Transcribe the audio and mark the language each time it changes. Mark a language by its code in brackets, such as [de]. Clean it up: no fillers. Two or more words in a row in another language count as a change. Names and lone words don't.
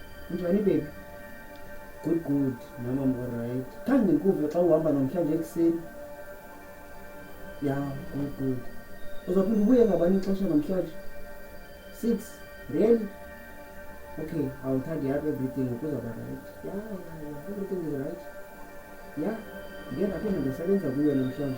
[en] Unjani baby? Good. Nami I'm alright. [zu] Khange ngikuve xa uhamba namhlanje ekuseni. [en] Yeah, good. [zu] Uzophinda ubuye ngabani ixesha namhlanje? 6. [en] Really? Okay, I'll tidy up everything. Kuzaba right. Yeah. Everything is right. Yeah. [zu] Ngeke aphinde ngisebenza kuwe namhlanje.